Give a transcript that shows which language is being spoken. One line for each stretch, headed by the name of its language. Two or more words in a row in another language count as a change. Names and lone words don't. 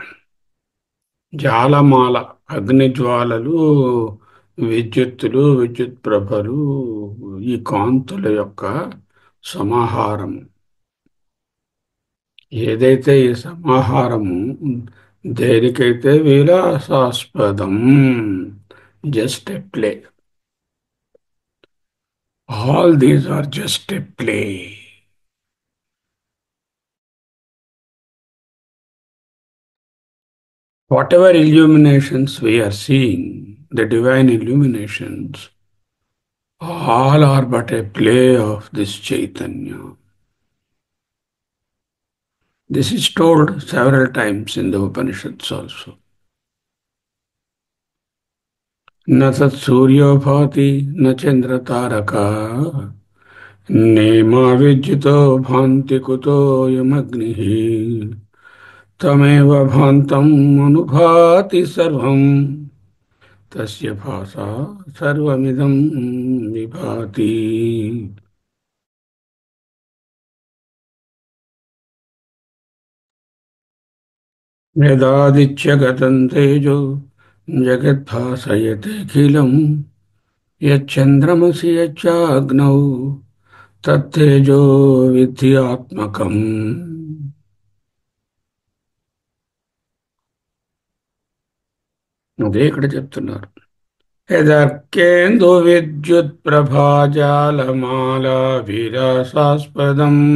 Telugu: జాలమాల, అగ్ని జ్వాలలు, విద్యుత్తులు, విద్యుత్ ప్రభలు, ఈ కాంతుల యొక్క సమాహారం. ఏదైతే ఈ సమాహారము దేనికైతే విలాసాస్పదం,
English: just a play. all these are just a play. Whatever illuminations we are seeing, the divine illuminations, all are but a play of this Chaitanya. This is told several times in the Upanishads also.
Sanskrit: न तत्सूर्यो भाति न चंद्र तारका नेमा विद्युतो भान्ति कुतोऽयमग्निः तमेव भान्तम् अनुभाति सर्वम् तस्य भासा सर्वमिदं विभाति. यदादित्यगतं तेजो जगद्भासयतेऽखिलम् यच्चन्द्रमसि यच्चाग्नौ తత్తేజో విద్యాత్మకం.
Telugu: అదే ఇక్కడ చెప్తున్నారు.
Sanskrit: యదర్కేందు విద్యుత్ ప్రభాజాలమాల విలాసాస్పదం.